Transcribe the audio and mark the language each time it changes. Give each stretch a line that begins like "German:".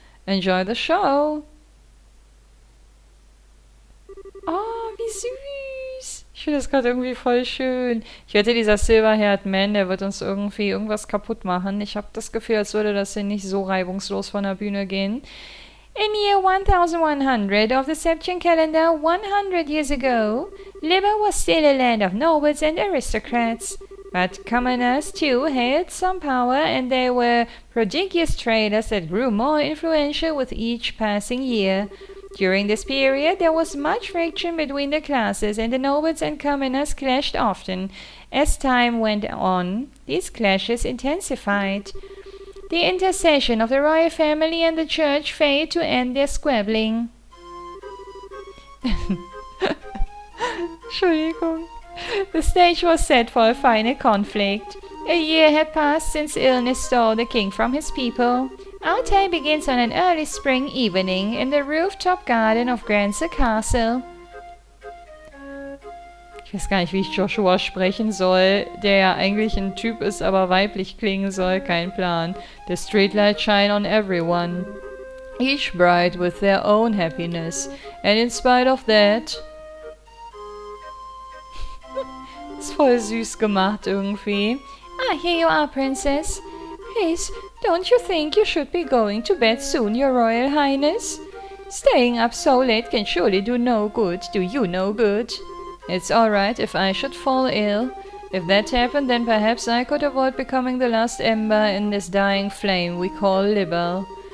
English: Enjoy the show!
German: Oh, wie süß! Ich finde das gerade irgendwie voll schön. Ich wette, dieser Silverhaired Man, der wird uns irgendwie irgendwas kaputt machen. Ich habe das Gefühl, als würde das hier nicht so reibungslos von der Bühne gehen.
English: In year 1100 of the Septian calendar, 100 years ago, Liber was still a land of nobles and aristocrats. But commoners too held some power, and they were prodigious traders that grew more influential with each passing year. During this period, there was much friction between the classes, and the nobles and commoners clashed often. As time went on, these clashes intensified. The intercession of the royal family and the church failed to end their squabbling.
German: Entschuldigung.
English: The stage was set for a final conflict. A year had passed since illness stole the king from his people. Our tale begins on an early spring evening in the rooftop garden of Kürze Castle.
German: Ich weiß gar nicht, wie ich Joshua sprechen soll, der ja eigentlich ein Typ ist, aber weiblich klingen soll. Kein Plan.
English: The streetlights shine on everyone, each bright with their own happiness. And in spite of that...
German: Ist voll süß gemacht irgendwie.
English: Ah, here you are, Princess. Please, don't you think you should be going to bed soon, Your Royal Highness? Staying up so late can surely do no good, do you no good. It's alright if I should fall ill. If that happened, then perhaps I could avoid becoming the last ember in this dying flame we call Liber.